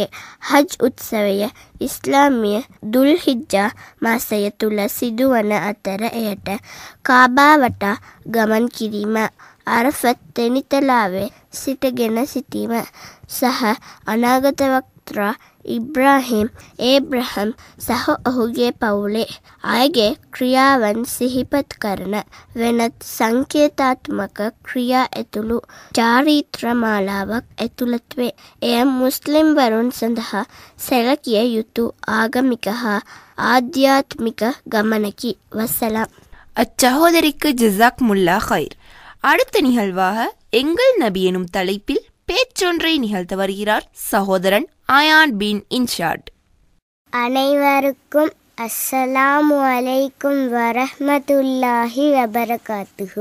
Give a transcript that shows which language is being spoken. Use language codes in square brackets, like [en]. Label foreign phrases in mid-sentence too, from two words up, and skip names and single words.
[si] හජ් උත්සවය ඉස්ලාමීය දුල්හිජ්ජා මාසය තුල සිදුවන අතර එයට කාබා වටා ගමන් කිරීම, අරෆත් තෙනිතලාවේ සිටගෙන සිටීම සහ අනාගත වක්ත්‍රා ඉබ්‍රාහිම් ඒබ්‍රහම් සහ ඔහුගේ පවුලේ අයගේ ක්‍රියාවන් සිහිපත් කරන වෙනත් සංකේතාත්මක ක්‍රියා ඇතුළු චාරිත්‍ර මාලාවක් ඇතුළත් වේ. එය මුස්ලිම් වරුන් සඳහා සැලකිය යුතු ආගමික හා ආධ්‍යාත්මික ගමනකි. [ta] வசலாம். அச்சகோதரிக்கு [ar] جزاكم الله خير. [ta] அடுத்த நிகழ்வாக எங்கள் நபி எனும் தலைப்பில் பேச்சொன்றை நிகழ்த்த வருகிறார் சகோதரன் ஆயான் பின் இன்ஷாட். [ar] அனைவருக்கும் السلام عليكم ورحمة الله وبركاته.